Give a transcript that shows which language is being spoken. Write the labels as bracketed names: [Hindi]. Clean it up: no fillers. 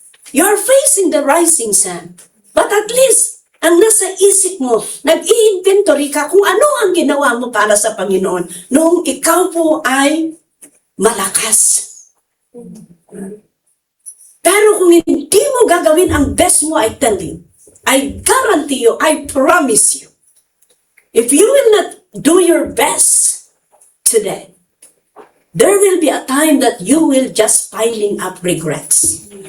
[English] You're facing the rising sun. But at least, [Filipino] ang nasa isip mo, nag-i-inventory ka kung ano ang ginawa mo para sa Panginoon noong ikaw po ay malakas. Pero kung hindi mo gagawin ang best mo, [English] I tell you, I guarantee you, I promise you, if you will not do your best today, there will be a time that you will just piling up regrets.